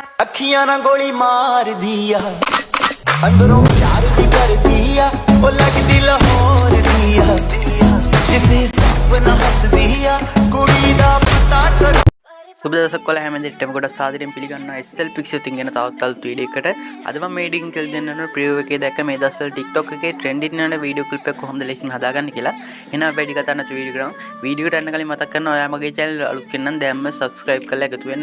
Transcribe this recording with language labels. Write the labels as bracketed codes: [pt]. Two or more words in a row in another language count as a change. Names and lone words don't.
[pa] ਅੱਖੀਆਂ ਨਾ ਗੋਲੀ ਮਾਰ ਦਿਆ ਅੰਦਰੋਂ ਪਿਆਰ ਵੀ ਕਰ ਦਿਆ ਓ ਲਗਦੀ ਲਾਹੌਰ ਦਿਆ ਜਿਸੇ ਸੁਪਨਾ ਹੱਸ ਦਿਆ ਕੁੜੀ ਦਾ ਪਤਾ ਕਰ [si] සුබ දවසක් වල හැම දෙයකටම කොට සාදරයෙන් පිළිගන්නවා SL Pixel තින් ගැන තවත් අලුත් වීඩියෝ එකකට. අද මම මේ ඩිං කියලා දෙන්න යන ප්‍රිව්‍යු එකේ දැක්ක මේ දවස්වල TikTok එකේ ට්‍රෙන්ඩින් වෙන වීඩියෝ ක්ලිප් එක කොහොමද ලේසින් හදාගන්න කියලා. එහෙනම් වැඩි කතා නැතුව වීඩියෝ කරමු. වීඩියෝ එකට යන්න කලින් මතක් කරනවා ඔයා මගේ channel අලුත් කෙනෙක් නම් දැන්ම subscribe කරලා එකතු වෙන්න.